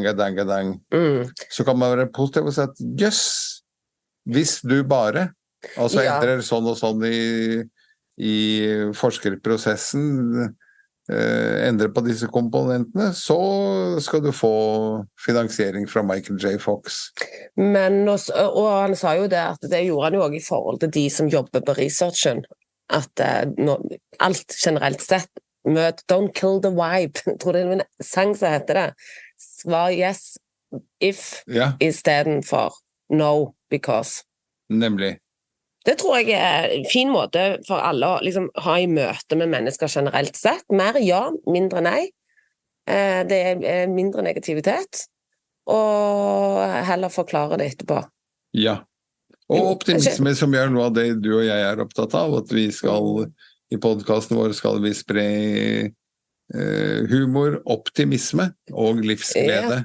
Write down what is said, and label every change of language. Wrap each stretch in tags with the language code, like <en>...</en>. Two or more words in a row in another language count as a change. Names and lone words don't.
<no>Så kan man være positiv og si at yes, hvis du bare, altså endrer sånn og sånn i forskerprosessen, endre på disse komponentene, så skal du få finansiering fra Michael J. Fox. Men, og han sa jo det, at det gjorde han jo også i forhold til de som jobber på researchen, at alt generelt sett,</no> <en>don't kill the vibe,</en> <no>jeg tror det en sang som heter det, svar</no> <en>yes, if,</en> <no>i stedet for</no> <en>no, because.</en> <no>Nemlig. Det tror jeg en fin måte for alle å liksom ha i møte med mennesker generelt sett. Mer ja, mindre nei. Det mindre negativitet, og heller forklare det etterpå. Ja. Og optimisme, som gjør noe av det du og jeg opptatt av, at vi skal, i podcasten vår skal vi spre humor, optimisme og livsglede.</no>